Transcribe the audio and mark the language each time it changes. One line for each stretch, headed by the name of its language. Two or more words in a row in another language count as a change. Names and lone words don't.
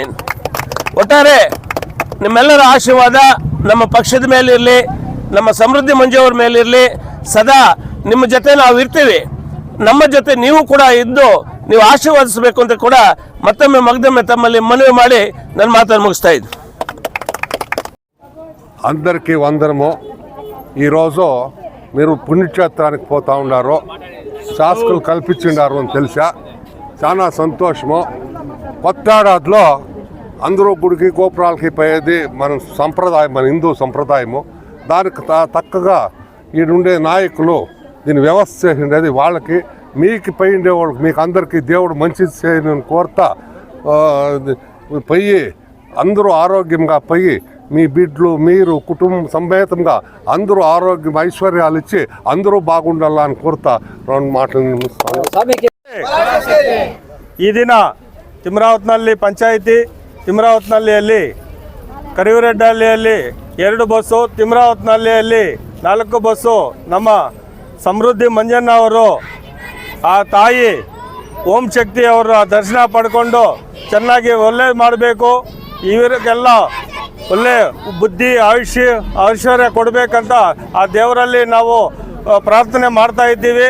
Kannada: ಒಟ್ಟಾರೆ ನಿಮ್ಮೆಲ್ಲರ ಆಶೀರ್ವಾದ ನಮ್ಮ ಪಕ್ಷದ ಮೇಲಿರಲಿ, ನಮ್ಮ ಸಮೃದ್ಧಿ ಮಂಜು ಅವ್ರ ಮೇಲಿರಲಿ. ಸದಾ ನಿಮ್ಮ ಜೊತೆ ನಾವು ಇರ್ತೀವಿ, ನಮ್ಮ ಜೊತೆ ನೀವು ಕೂಡ ಇದ್ದು ನೀವು ಆಶೀರ್ವಾದಿಸಬೇಕು ಅಂತ ಕೂಡ ಮತ್ತೊಮ್ಮೆ ತಮ್ಮಲ್ಲಿ ಮನವಿ ಮಾಡಿ ನನ್ನ ಮಾತನ್ನು ಮುಗಿಸ್ತಾ ಇದ್ದು.
Telugu: అందరికీ వందనము. ఈరోజు మీరు పుణ్యక్షేత్రానికి పోతా ఉన్నారు, శాసకులు కల్పించిండారు అని తెలిసా, చాలా సంతోషము. కొత్త అందరూ గుడికి గోపురాలకి పోయేది మన సంప్రదాయం, మన హిందూ సంప్రదాయము. దానికి తక్కగా ఈడుండే నాయకులు దీన్ని వ్యవస్థ చేసిండేది వాళ్ళకి మీకు పై ఉండేవాళ్ళకి మీకు అందరికీ దేవుడు మంచిది చేయని కోరుతా పోయి అందరూ ఆరోగ్యంగా పోయి మీ బిడ్డలు మీరు కుటుంబం సమేతంగా అందరూ ఆరోగ్యం ఐశ్వర్యాలు ఇచ్చి అందరూ బాగుండాలని కోరుతా రెండు మాటలు
Kannada: ಈ ದಿನ ತಿಮ್ರಾವತ್ನಲ್ಲಿ ಪಂಚಾಯಿತಿ ತಿಮ್ರಾವತ್ನಹಳ್ಳಿಯಲ್ಲಿ ಕರಿವರೆಡ್ಡಹಳ್ಳಿಯಲ್ಲಿ 2 ಬಸ್ಸು, ತಿಮ್ರಾವತ್ನಹಳ್ಳಿಯಲ್ಲಿ 4 ಬಸ್ಸು ನಮ್ಮ ಸಮೃದ್ಧಿ ಮಂಜಣ್ಣ ಅವರು ಆ ತಾಯಿ ಓಂ ಶಕ್ತಿ ಅವರ ದರ್ಶನ ಪಡ್ಕೊಂಡು ಚೆನ್ನಾಗಿ ಒಳ್ಳೇದು ಮಾಡಬೇಕು, ಇವರಿಗೆಲ್ಲ ಒಳ್ಳೆ ಬುದ್ಧಿ ಐಶ್ವರ್ಯ ಕೊಡಬೇಕಂತ ಆ ದೇವರಲ್ಲಿ ನಾವು ಪ್ರಾರ್ಥನೆ ಮಾಡ್ತಾ ಇದ್ದೀವಿ.